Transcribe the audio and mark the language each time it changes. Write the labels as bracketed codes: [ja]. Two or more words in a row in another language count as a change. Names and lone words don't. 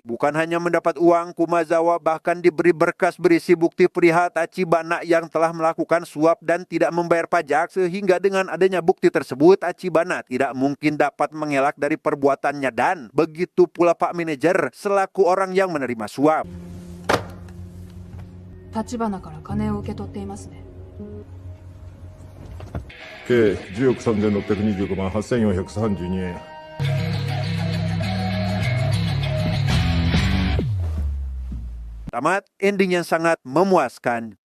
[id] Bukan hanya mendapat uang, Kumazawa bahkan diberi berkas berisi bukti perihal Tachibana yang telah melakukan suap dan tidak membayar pajak, sehingga dengan adanya bukti tersebut, Tachibana tidak mungkin dapat mengelak dari perbuatannya, dan begitu pula Pak Manajer selaku orang yang menerima suap. [ja] 立花から金を受け取っていますね。計10億3625万8432円。 [id] Tamat, ending yang sangat memuaskan.